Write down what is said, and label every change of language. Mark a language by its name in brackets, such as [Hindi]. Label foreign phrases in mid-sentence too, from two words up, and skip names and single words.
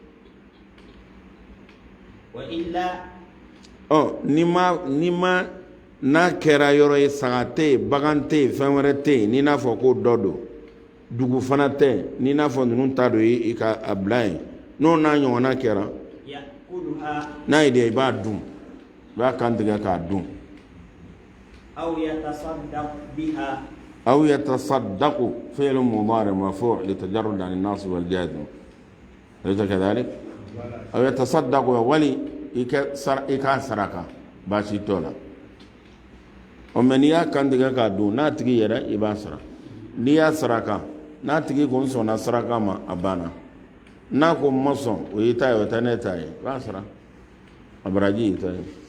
[Bambara] ni ma n'a kɛra yɔrɔ ye saga tɛ yen bagan tɛ yen fɛn wɛrɛ tɛ yen n'i n'a fɔ ko dɔ don dugu fana tɛ n'i n'a fɔ ninnu ta don i ka a bila yen n'o n'a ɲɔgɔnna kɛra n'a ye de i b'a dun i b'a kan tigɛ k'a dun [Arabic] أو يتصدق في المضارع مرفوع لتجرده عن الناس والجزم ليس كذلك أو يتصدق [Bambara] wali i ka saraka baasi t'o la o mɛ n'i y'a kan tigɛ k'a dun n'a tigi yɛrɛ i b'a sara n'i y'a saraka n'a tigi ko n sɔnna saraka ma a banna n'a ko n ma sɔn o y'i ta ye o tɛ ne ta ye i b'a sara a baraji y'i ta ye